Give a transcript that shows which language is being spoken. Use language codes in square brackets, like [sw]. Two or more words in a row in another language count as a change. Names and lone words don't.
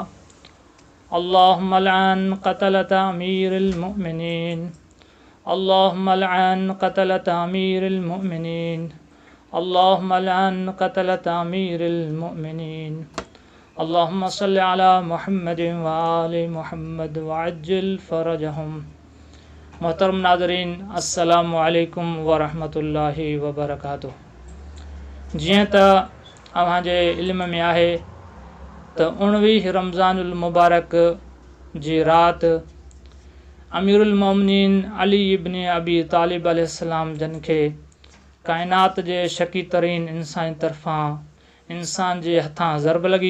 [ar] اللهم لعن قتلة أمير المؤمنين اللهم لعن قتلة أمير المؤمنين اللهم لعن قتلة أمير المؤمنين اللهم صل على محمد وآل محمد وعجل فرجهم [sd] محترم नाज़रीन [ar] السلام عليكم ورحمة الله وبركاته. [sd] जीअं त अव्हांजे इल्म में आहे त 19 रमज़ानुल मुबारक जी राति अमीरुल मोमिनीन अली इब्न अबी तालिब अलैहिस्सलाम जन खे काइनात जे शकी तरीन इंसान तरफ़ां इंसान जे हथां ज़रब लॻी।